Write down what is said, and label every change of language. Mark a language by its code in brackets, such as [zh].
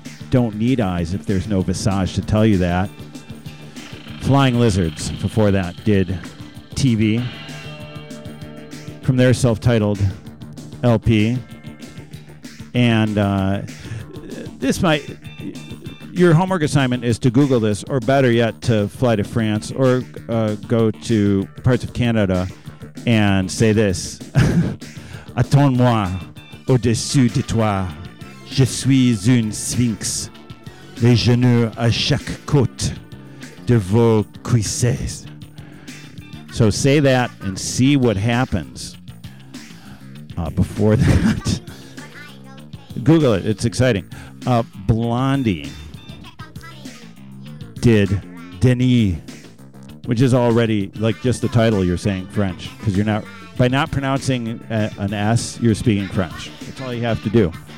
[en] Don't need eyes if there's no visage to tell you that. Flying Lizards, before that, did TV from their self-titled LP. And this might, your homework assignment is to Google this, or better yet, to fly to France or go to parts of Canada and say this. [fr] Attends-moi au-dessus de toi. Je suis une sphinx. Les genoux à chaque côte de vos cuisses. [en] So say that and see what happens. Before that, Google it. It's exciting. Blondie did Denis, which is already like just the title you're saying French, because you're not, by not pronouncing an S, you're speaking French. That's all you have to do.